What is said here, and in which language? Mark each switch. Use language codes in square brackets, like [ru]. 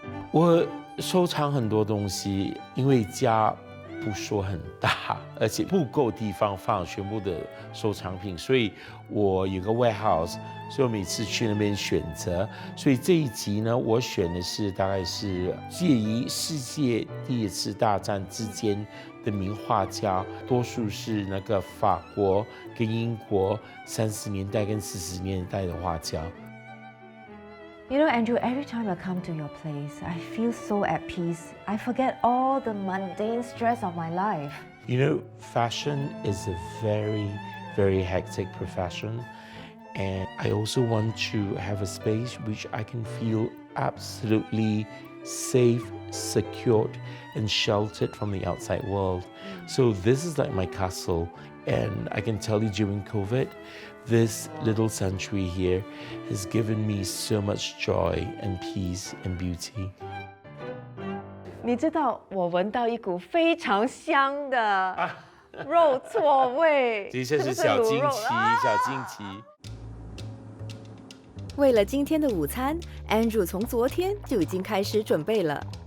[zh] 我收藏很多东西，因为家不说很大，而且不够地方放全部的收藏品，所以我有个 warehouse， 所以我每次去那边选择。所以这一集呢，我选的是大概是介于世界第一次大战之间的名画家，多数是那个法国跟英国30年代跟40年代的画家。 [en] You know, Andrew, every time I come to your place, I feel so at peace. I forget all the mundane stress of my life. You know, fashion is a very, very hectic profession. And I also want to have a space which I can feel absolutely safe, secured, and sheltered from the outside world. So this is like my castle. And I can tell you during COVID, this little sanctuary here has given me so much joy and peace and beauty. [zh] 你知道我闻到一股非常香的肉错味，这是小惊奇，小惊奇。为了今天的午餐 ，Andrew 从昨天就已经开始准备了。